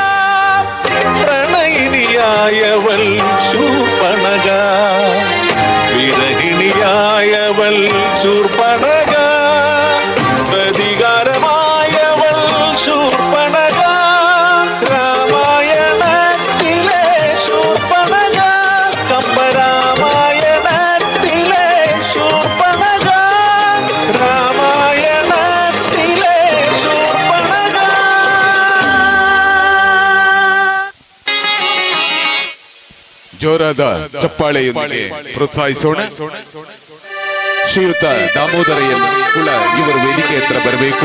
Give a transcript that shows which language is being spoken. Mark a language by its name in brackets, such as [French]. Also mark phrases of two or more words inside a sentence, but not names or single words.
[Malayalam] പ്രണയിനിയായവൾ ശൂർപ്പണഖ വിരഹിണിയായവൾ ശൂർപ്പണഖ പ്രതികാരമായവൾ ശൂർപ്പണഖ രാമായണത്തിലെ ശൂർപ്പണഖ കമ്പരാമായണത്തിലെ ശൂർപ്പണഖ രാമായണത്തിലെ ശൂർപ്പണഖ. [Kannada] ಜೋರಾದ ಚಪ್ಪಾಳೆಯೊಂದಿಗೆ ಪ್ರೋತ್ಸಾಹಿಸೋಣ. ಶ್ರೀಯುತ ದಾಮೋದರಯ್ಯನ್ ಕೂಡ ಇವರು ವೇದಿಕೆ ಹತ್ರ ಬರಬೇಕು.